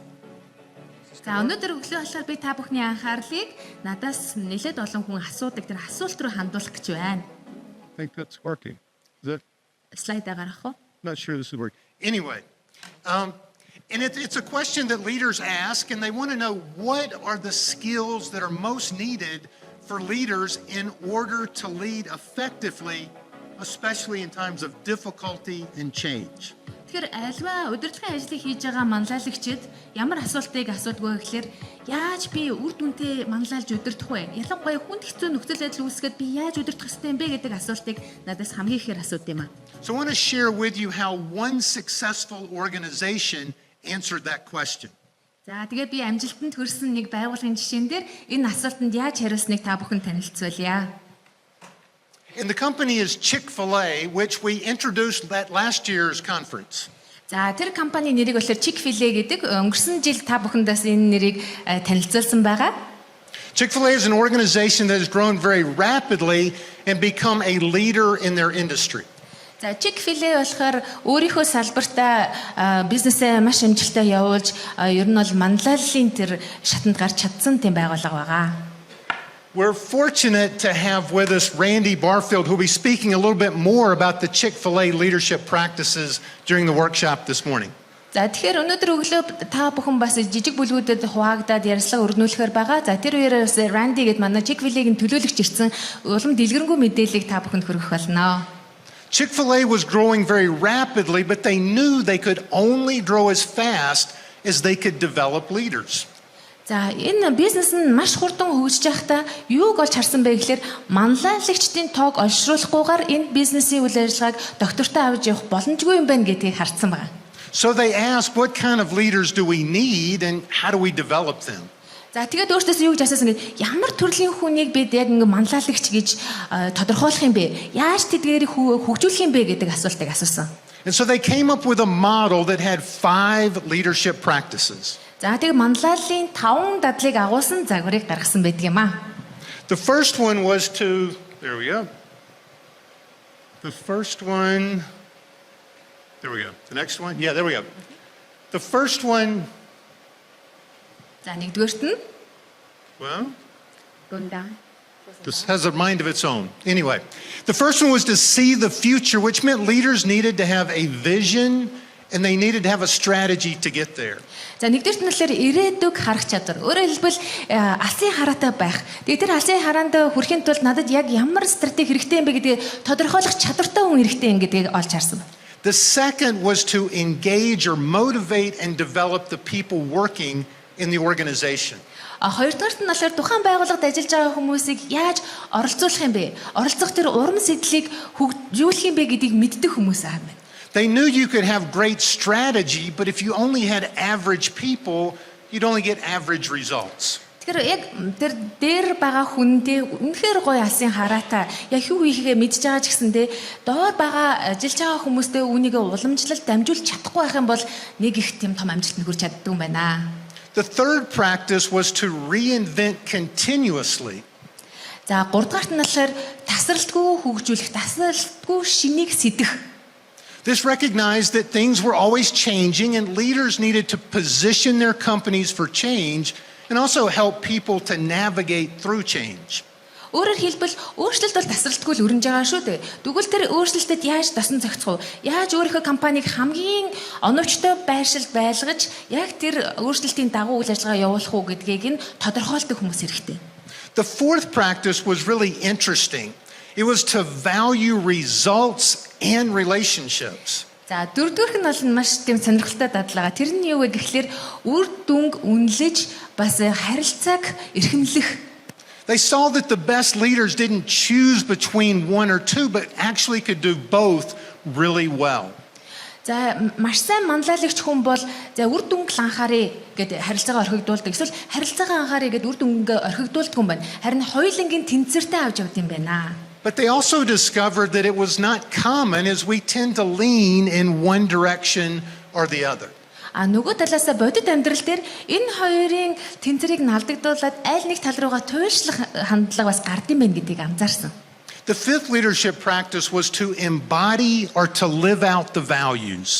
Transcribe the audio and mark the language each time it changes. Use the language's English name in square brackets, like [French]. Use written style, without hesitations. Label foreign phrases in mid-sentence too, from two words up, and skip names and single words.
[Mongolian] За өнөөдөр өглөө болохоор би та бүхний анхаарлыг надаас нэлээд олон хүн асуудаг тэр асуулт руу хандуулах гэж байна. [English] I think that's working. Is it? [Mongolian] Слайдаа гаргах уу? [English] Not sure this is working. Anyway, and it's a question that leaders ask, and they want to know what are the skills that are most needed for leaders in order to lead effectively, especially in times of difficulty and change. [Mongolian] Тэгэхээр альва удирдлагын ажлыг хийж байгаа манлайлагчид ямар асуултыг асуудгүй гэхээр яаж би үр дүнтэй манлайлж удирдах вэ? Ялангуяа хүнд хэцүү нөхцөл байдал үүсгээд би яаж удирдах ёстой юм бэ гэдэг асуултыг надаас хамгийн ихээр асуудаг юм аа. [English] So I want to share with you how one successful organization answered that question. [Mongolian] За тэгээд би амжилтанд хүрсэн нэг байгууллагын жишээн дээр энэ асуултанд яаж хариулсныг та бүхэн танилцуулъя. [English] And the company is Chick-fil-A, which we introduced at last year's conference. [Mongolian] За тэр компани нэрийг болохоор Chick-fil-A гэдэг өнгөрсөн жил та бүхэндээс энэ нэрийг танилцуулсан байгаа. [English] Chick-fil-A is an organization that has grown very rapidly and become a leader in their industry. [Mongolian] За Chick-fil-A болохоор өөрийнхөө салбартаа бизнесээ маш амжилттай явуулж ер нь бол манлайллын тэр шатанд гарч чадсан тийм байгууллага байгаа. [English] We're fortunate to have with us Randy Barfield, who will be speaking a little bit more about the Chick-fil-A leadership practices during the workshop this morning. [Mongolian] За тэгэхээр өнөөдөр өглөө та бүхэн бас жижиг бүлгүүдэд хуваагдаад ярилцлага өргөнүүлэхээр байгаа. За тэр үеэрээс Randy гэдэг манай Chick-fil-A-гийн төлөөлөгч ирсэн улам дэлгэрэнгүй мэдээллийг та бүхэнд хүргэх болно. [English] Chick-fil-A was growing very rapidly, but they knew they could only grow as fast as they could develop leaders. [Mongolian] За энэ бизнес нь маш хурдан хөгжиж байхдаа юуг олж харсан бэ гэхээр манлайлагчдын тоог олшруулахгүйгээр энэ бизнесийн үйл ажиллагааг доктортой авч явах боломжгүй юм байна гэдгийг харсан байна. [English] So they asked, what kind of leaders do we need and how do we develop them? [Mongolian] За тэгээд өөртөөс юу гэж асуусан гэвэл ямар төрлийн хүнийг бид яг ингэ манлайлагч гэж тодорхойлох юм бэ? Яаж тэдгээрийг хөгжүүлэх юм бэ гэдэг асуултыг асуусан. [English] And so they came up with a model that had 5 leadership practices. [Mongolian] За тэгээд манлайллын 5 дадлыг агуулсан загварыг гаргасан байдаг юм аа. [English] The first one was to, there we go. The first one, there we go. The next one, yeah, there we go. The first one, [Mongolian] За нэгдүгээрт нь well, гүндаа. [English] this has a mind of its own. Anyway, the first one was to see the future, which meant leaders needed to have a vision and they needed to have a strategy to get there. [Mongolian] За нэгдүгээрт нь болохоор ирээдүг харах чадвар. Өөрөөр хэлбэл алсын хараатай байх. Тэгээд тэр алсын хараанд хүрэхин тулд надад яг ямар стратеги хэрэгтэй юм бэ гэдгийг тодорхойлох чадвартай хүн хэрэгтэй юм гэдгийг олж харсан. [English] The second was to engage or motivate and develop the people working in the organization. [Mongolian] Хоёрдугаарт нь болохоор тухайн байгууллагад ажиллаж байгаа хүмүүсийг яаж оролцуулах юм бэ? Оролцох тэр урам сэтлийг хөгжүүлэх юм бэ гэдгийг мэддэг хүмүүс аа байна. [English] They knew you could have great strategy, but if you only had average people, you'd only get average results. [Mongolian] Тэгэхээр яг тэр дээр байгаа хүндээ үнэхээр гоё алсын хараатай яг юу хийхээ мэдж байгаа ч гэсэндээ доор байгаа ажиллаж байгаа хүмүүстээ үүнийгээ уламжлалт дамжуулж чадахгүй байх юм бол нэг их тийм том амжилтанд хүрч чаддаг юм байна. [English] The third practice was to reinvent continuously. [Mongolian] За 3 дугаарт нь болохоор тасралтгүй хөгжүүлэх, тасралтгүй шинийг сэтэх. [English] This recognized that things were always changing and leaders needed to position their companies for change and also help people to navigate through change. [Mongolian] Өөрөөр хэлбэл өөрчлөлт бол тасралтгүй л өрнөж байгаа шүү дээ. Тэгвэл тэр өөрчлөлтөд яаж дасан зохицох вэ? Яаж өөрийнхөө компанийг хамгийн оновчтой байршилд байлгаж яг тэр өөрчлөлтийн дагуу үйл ажиллагаа явуулах уу гэдгийг нь тодорхойлдог хүмүүс хэрэгтэй. [English] The fourth practice was really interesting. It was to value results and relationships. [Mongolian] За дөрөвдүгээрх нь бол маш тийм сонирхолтой дадлага. Тэр нь юу вэ гэхлээр үр дүнг үнэлж бас харилцааг эрхэмлэх. [English] They saw that the best leaders didn't choose between one or two, but actually could do both really well. [Mongolian] За маш сайн манлайлагч хүн бол за үр дүнг л анхаарэ гэдэг харилцаагаа орхигдуулдаг. Эсвэл харилцаагаа анхаарэ гэдэг үр дүнг орхигдуулдаг юм байна. Харин хоёулангийн тэнцвэртэй авч явд юм байна. [English] But they also discovered that it was not common as we tend to lean in one direction or the other. [Mongolian] А нөгөө талаас бодит амьдрал дээр энэ хоёрын тэнцвэрийг алдагдуулаад аль нэг тал руугаа туйлшлах хандлага бас гардыг байна гэдгийг анзаарсан. [English] The fifth leadership practice was to embody or to live out the values.